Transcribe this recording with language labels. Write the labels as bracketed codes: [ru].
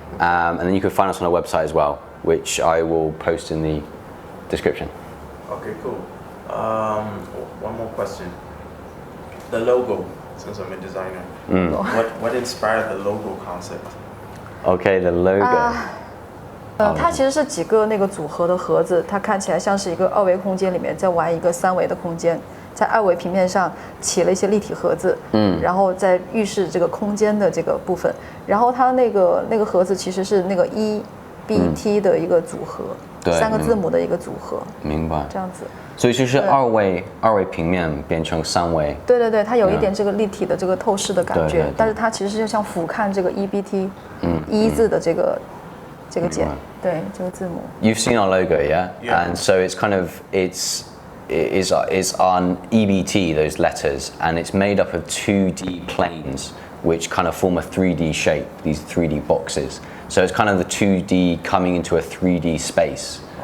[en] And then you can find us on our website as well, which I will post in the description. Okay, cool. One more question. The logo, since I'm a designer. What inspired the logo concept? Okay, the logo. [zh] 它其实是几个那个组合的盒子，它看起来像是一个二维空间里面在玩一个三维的空间，在二维平面上起了一些立体盒子，然后在预示这个空间的这个部分。然后它那个盒子其实是那个 E.B.T 的一个组合，3个字母的一个组合。明白。这样子。所以就是二维平面变成三维。对对对，它有一点这个立体的这个透视的感觉，对对对但是它其实就像俯瞰这个 E.B.T 一字的这个简，对这个字母。 [en] You've seen our logo, yeah? Yeah. And so it's kind of it's on EBT, those letters, and it's made up of 2D planes which kind of form a 3D shape, these 3D boxes. So it's kind of the 2D coming into a 3D space.